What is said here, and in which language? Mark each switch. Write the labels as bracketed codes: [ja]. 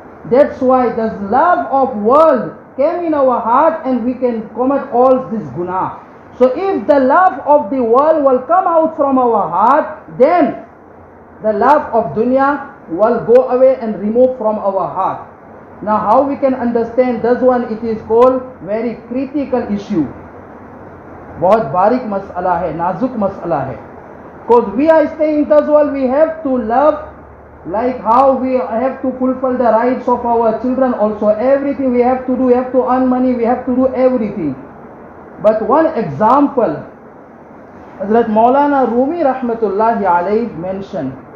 [en] That's why this love of world came in our heart and we can commit all this guna. So if the love of the world will come out from our heart, then the love of dunya will go away and remove from our heart. Now how we can understand this one? It is called very critical issue. [hi] बहुत बारीक मसला है, नाजुक मसला है. [en] Because we are staying in this world, we have to love like how we have to fulfill the rights of our children also. Everything we have to do, we have to earn money, we have to do everything. But one example, Hazrat Maulana Rumi rahmatullahi alayhi mentioned.